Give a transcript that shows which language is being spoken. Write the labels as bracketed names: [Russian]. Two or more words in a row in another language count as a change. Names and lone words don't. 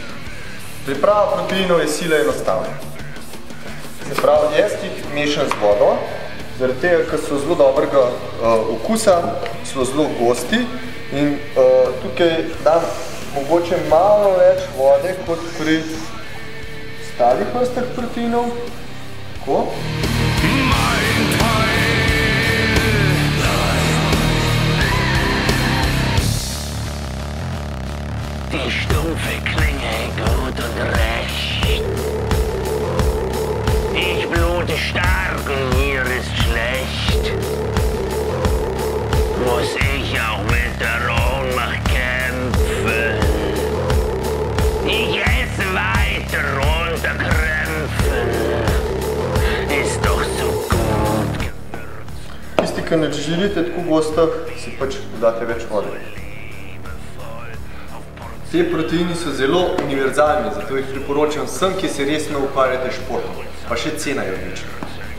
[Slovenian] Priprava proteinov je sila enostavna. Se pravi, jaz jih mešam z vodo, zaradi tega, ker so zelo dobrega okusa, so zelo gosti in tukaj dam mogoče malo več vode kot pri ostalih vrstah proteinov. Tako. [German] Die stumpfe Klinge gut und recht. Ich blute stark und mir ist schlecht. Muss ich auch mit der Ohnmacht kämpfen? Ich esse weiter unter Krämpfen. Ist doch so gut gewürzt. [Slovenian] Tisti, ki ne želite tako gostih, si pač dodate več vode. Te proteini so zelo univerzalni, zato jih priporočam vsem, ki se resno ukvarjate s športom. Pa še cena je odlična.